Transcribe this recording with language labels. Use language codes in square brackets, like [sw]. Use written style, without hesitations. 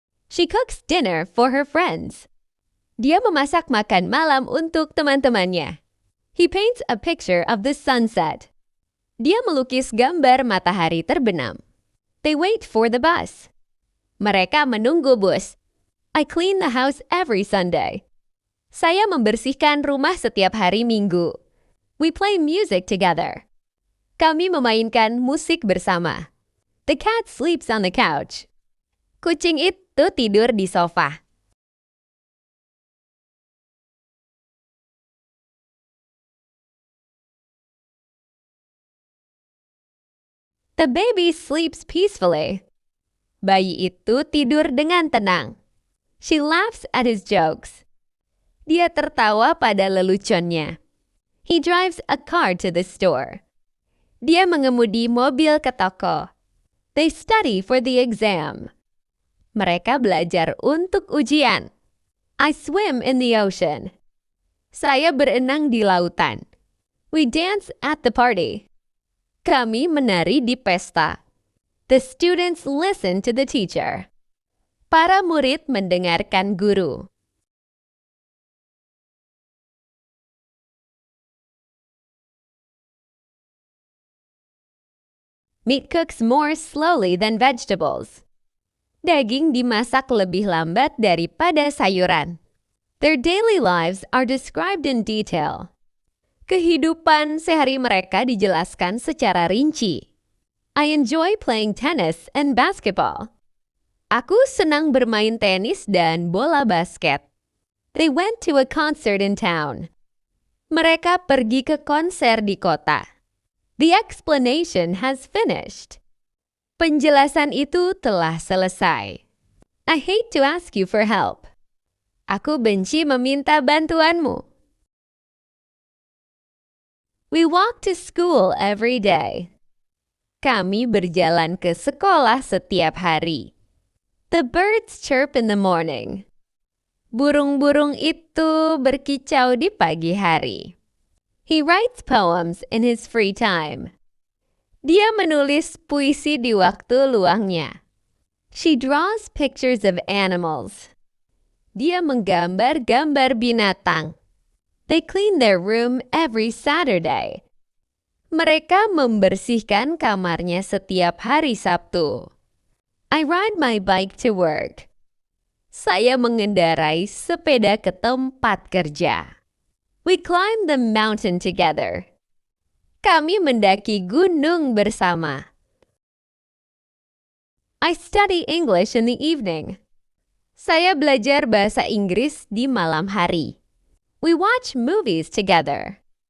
[en] She cooks dinner for her friends. [id] Dia memasak makan malam untuk teman-temannya. [en] He paints a picture of the sunset. [id] Dia melukis gambar matahari terbenam. [en] They wait for the bus. [id] Mereka menunggu bus. [en] I clean the house every Sunday. [id] Saya membersihkan rumah setiap hari Minggu. [en] We play music together. [id] Kami memainkan musik bersama. [en] The cat sleeps on the couch. [id] Kucing itu tidur di sofa. [en] The baby sleeps peacefully. [id] Bayi itu tidur dengan tenang. [en] She laughs at his jokes. [id] Dia tertawa pada leluconnya. [en] He drives a car to the store. [id] Dia mengemudi mobil ke toko. [en] They study for the exam. [id] Mereka belajar untuk ujian. [en] I swim in the ocean. [id] Saya berenang di lautan. [en] We dance at the party. [id] Kami menari di pesta. [en] The students listen to the teacher. [id] Para murid mendengarkan guru. [en] Meat cooks more slowly than vegetables. [id] Daging dimasak lebih lambat daripada sayuran. [en] Their daily lives are described in detail. [id] Kehidupan sehari mereka dijelaskan secara rinci. [en] I enjoy playing tennis and basketball. [id] Aku senang bermain tenis dan bola basket. [en] They went to a concert in town. [id] Mereka pergi ke konser di kota. [en] The explanation has finished. [id] Penjelasan itu telah selesai. [en] I hate to ask you for help. [id] Aku benci meminta bantuanmu. [en] We walk to school every day. [id] Kami berjalan ke sekolah setiap hari. [en] The birds chirp in the morning. [id] Burung-burung itu berkicau di pagi hari. [en] He writes poems in his free time. [id] Dia menulis puisi di waktu luangnya. [en] She draws pictures of animals. [id] Dia menggambar-gambar binatang. [en] They clean their room every Saturday. [id] Mereka membersihkan kamarnya setiap hari Sabtu. [en] I ride my bike to work. [id] Saya mengendarai sepeda ke tempat kerja. [en] We climb the mountain together. [id] Kami mendaki gunung bersama. [en] I study English in the evening. [id] Saya belajar bahasa Inggris di malam hari. [en] We watch movies together.